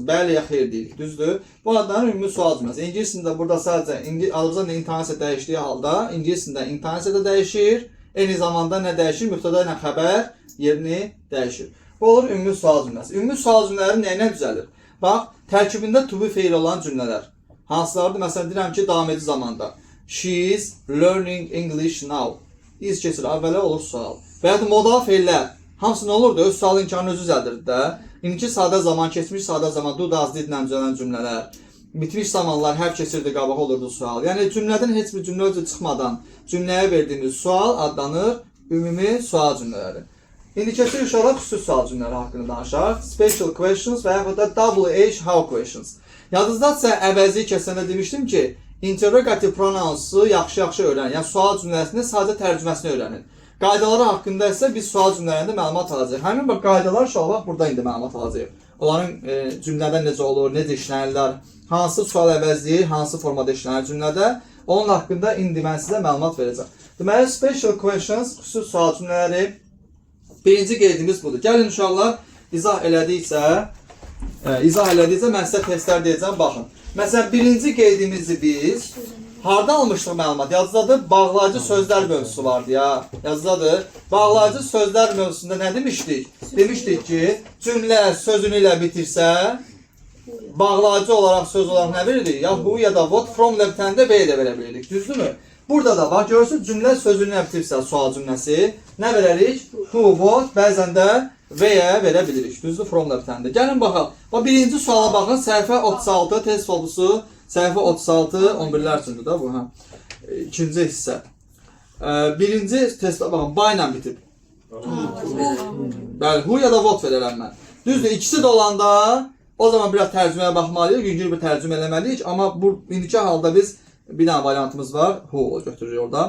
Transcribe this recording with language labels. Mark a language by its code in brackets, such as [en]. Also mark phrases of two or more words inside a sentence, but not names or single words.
[az] Bəli ya xeyr deyirik, düzdür? Bu adlanır ümumi sual cümləsi. İngiliscəsində burada sadəcə Azərbaycan intonasiya dəyişdiyi halda, İngiliscəsində intonasiya da dəyişir, eyni zamanda nə dəyişir? Mübtəda ilə xəbər yerini dəyişir. Bu olur ümumi sual cümləsi. Ümumi sual cümlələri nə düzəlir? Bax, tərkibində [en] to be [az] feil olan cümlələr. Hansılardır? Məsələn, deyirəm ki, davam edici zamanda. [en] She is learning English now. [az] İz keçir, əvvələ olur sual. Və ya da modal feillər. Hamısı nə olurdu? Öz sual imkanını özü düzəldirdi də. İndiki sadə zaman, keçmiş sadə zaman, [en] do, does, did [az] ilə düzələn cümlələr. Bitmiş zamanlar həv keçirdi, qabaq olurdu sual. Yəni, cümlədən heç bir cümlə özü çıxmadan cümləyə verdiyimiz sual adlanır ümumi sual cümlələri. İndi keçir uşaqlar xüsusi sual cümlələri haqqında danışaq. [en] Special questions [az] və yaxud da [en] WH how questions. [az] Yadınızdadsa əvəzi kəsəndə demişdim ki, [en] interrogative pronouns'u [az] yaxşı-yaxşı öyrənin. Yəni, sual cümləsində sadəcə tərcüməsini öyrənin. Qaydaları haqqında isə biz sual cümlələrində məlumat alacağıq. Həmin qaydalar uşaqlar burada indi məlumat alacağıq. Onların cümlədə necə olur, necə işlənirlər, hansı sual əvəzləyir, hansı formada işlənir cümlədə. Onun haqqında indi mən sizə məlumat verəcəm. Deməli, [en] special questions, [az] xüsusi sual cümlələri. Birinci qeydimiz budur. Gəlin uşaqlar, izah elədiksə mən sizə testlər deyəcəm, baxın. Məsələn, birinci qeydimizi biz harada almışdıq məlumat? Yazıdadır, bağlayıcı sözlər mövzusu vardı ya. Yazıdadır, bağlayıcı sözlər mövzusunda nə demişdik? Demişdik ki, cümlə sözünü ilə bitirsə, bağlayıcı olaraq söz olaraq nə veririk? Ya who ya da what, [en] from left-hand'də [az] B də verə bilirdik, düzdürmü? Burada da bax, görürsünüz, cümlə sözünü ilə bitirsə, sual cümləsi, nə verərik? [en] Who, what, [az] bəzən də V-yə verə bilirik. Düzdür, [en] from left-hand'də. [az] Gəlin baxaq. Birinci suala baxın, səhifə 36, test solusu, səhifə 36, 11-lər üçündür da bu, hə. İkinci hissə. Birinci testə baxın, by ilə bitib. Bəli, who ya da what verərəm mən. Düzdür, ikisi də olanda, o zaman biraz tərcüməyə baxmalıyıq, yüngül bir tərcümə eləməliyik, amma bu indiki halda biz bir dənə variantımız var, who götürürük orada.